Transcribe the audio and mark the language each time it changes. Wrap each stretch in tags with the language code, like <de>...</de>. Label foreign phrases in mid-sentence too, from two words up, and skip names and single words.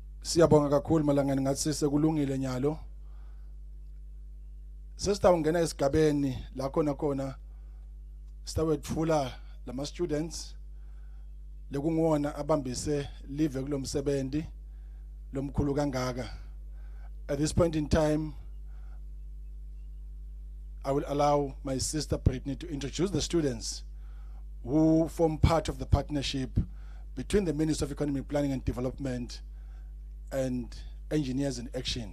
<ss>Siyabonga kakhulu malangani ngathi sekulungile nyalo. Sesitawungena esigabeni la khona sitawethula lama students lekungona abambise live kulomsebenzi lomkhulu kangaka.</ss> <en>At this point in time, I will allow my sister Brittany to introduce the students who form part of the partnership between the Ministry of Economic Planning and Development and Engineers in Action.</en>